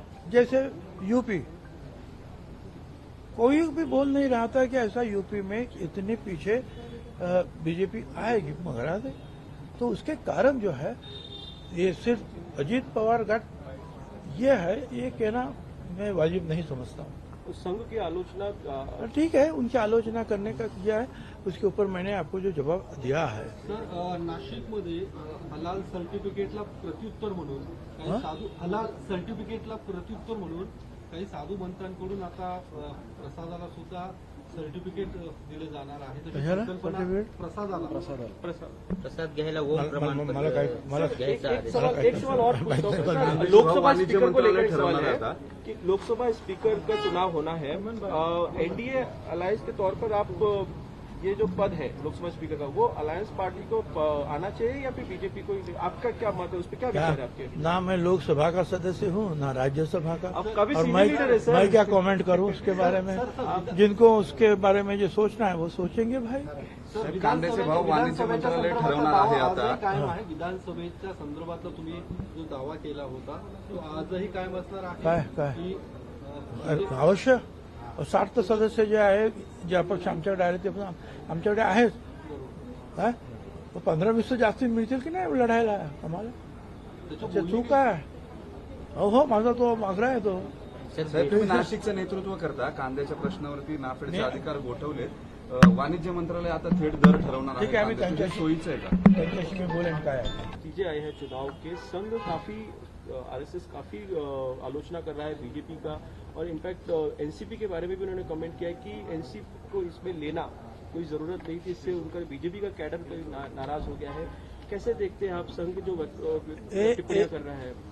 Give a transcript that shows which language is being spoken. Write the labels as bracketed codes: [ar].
[hi] जैसे यूपी, कोई भी बोल नहीं रहा था कि ऐसा यूपी में इतने पीछे बीजेपी आएगी, मगर आ गई। तो उसके कारण जो है ये सिर्फ अजीत पवार गठ ये है, ये कहना मैं वाजिब नहीं समझता हूँ। संघ की आलोचना ठीक है, उनकी आलोचना करने का किया है, उसके ऊपर मैंने आपको जो जवाब दिया है। [mr] सर, नाशिकमध्ये हलाल सर्टिफिकेटला प्रत्युत्तर म्हणून काही साधू हलाल सर्टिफिकेटला प्रत्युत्तर म्हणून काही साधू मंत्र्यांकडून आता प्रसादाला सुद्धा सर्टिफिकेट दिले जाणार आहे। प्रसाद घ्यायला ओम प्रमाणपत्र [hi] एक सवाल और लोकसभा स्पीकर को लेकर सवाल है कि लोकसभा स्पीकर का चुनाव होना है, एनडीए अलायंस के तौर पर आप ये जो पद है लोकसभा स्पीकर का, वो अलायंस पार्टी को आना चाहिए या फिर बीजेपी को? आपका क्या मत है, उस पर क्या विचार है आपके? ना मैं लोकसभा का सदस्य हूँ, ना राज्यसभा का, और मैं क्या कमेंट करूँ उसके बारे में? जिनको उसके बारे में जो सोचना है वो सोचेंगे भाई। [mr] कांद्याचे भाव वाणिज्य मंत्रालय ठरवणार आहे आता कायम आहे। विधानसभेच्या संदर्भातला तुम्ही जो दावा केला होता तो आजही कायम असणार आहे? काय अवश्य। 60 सदस्य जे आहे, जे अपक्ष आमच्याकडे आले ते पण आमच्याकडे आहेच। काय 15-20 जास्ती मिळतील की नाही लढायला आम्हाला? चूक आहे। हो, माझा तो आग्रह आहे तो। तुम्ही नाशिकचं नेतृत्व करता, कांद्याच्या प्रश्नावरती नाफेडचे अधिकार गोठवले, वाणिज्य मंत्रालय आता थेट दर ठरवणार आहे। ठीक आहे, आम्ही त्यांच्याशी सोयीचं आहे का? त्यांच्याशी मी बोलेन काय आहे। [hi] नतीजे आए हैं चुनाव के। संघ काफी आरएसएस काफी आलोचना कर रहा है बीजेपी का, और इनफैक्ट एनसीपी के बारे में भी उन्होंने कमेंट किया है कि एनसीपी को इसमें लेना कोई जरूरत नहीं थी, इससे उनका बीजेपी का कैडर नाराज हो गया है। कैसे देखते हैं आप संघ जो टिप्पणियां कर रहा है?